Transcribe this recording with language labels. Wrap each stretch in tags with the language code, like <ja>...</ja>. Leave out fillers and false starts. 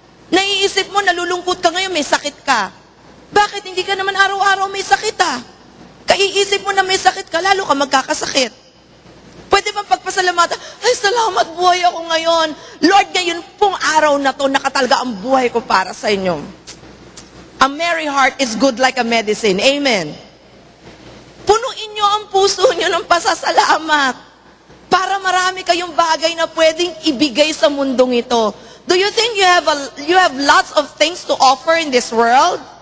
<tl>Naiisip mo, nalulungkot ka ngayon, may sakit ka. Bakit hindi ka naman araw-araw may sakit Kaiisip mo na may sakit ka, lalo ka magkakasakit. Pwede bang pagpasalamatan? Ay, salamat, buhay ako ngayon. Lord, ngayon pong araw na to, nakatalaga ang buhay ko para sa inyo.</tl> <en>A merry heart is good like a medicine. Amen.</en> <tl>Punuin nyo ang puso nyo ng pasasalamat para marami kayong bagay na pwedeng ibigay sa mundong ito.</tl> <en>Do you think you have lots of things to offer in this world?</en>